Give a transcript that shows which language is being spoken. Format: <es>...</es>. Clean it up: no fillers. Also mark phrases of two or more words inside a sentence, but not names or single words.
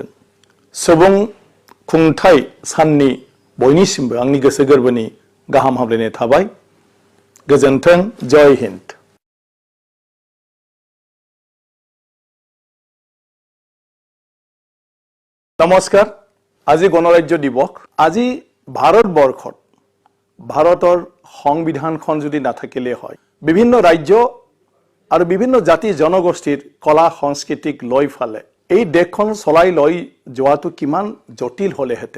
<brx>सुबुं खुंथाय साननि बयनिसिमबो आंनि गोसो गोरबोनि गाहाम हामलायनाय थाबाय। गोजोन्थों।</brx> <hi>जय हिन्द।</hi> <brx>नमस्कार।</brx> <as>আজি গণৰাজ্য দিৱস। আজি ভাৰতবৰ্ষত ভাৰতৰ সংবিধানখন যদি নাথাকিলে হয় বিভিন্ন ৰাজ্য আৰু বিভিন্ন জাতি জনগোষ্ঠীৰ কলা সংস্কৃতিক লৈ ফালে এই দেশখন চলাই লৈ যোৱাটো কিমান জটিল হলেহেঁতেন।</as>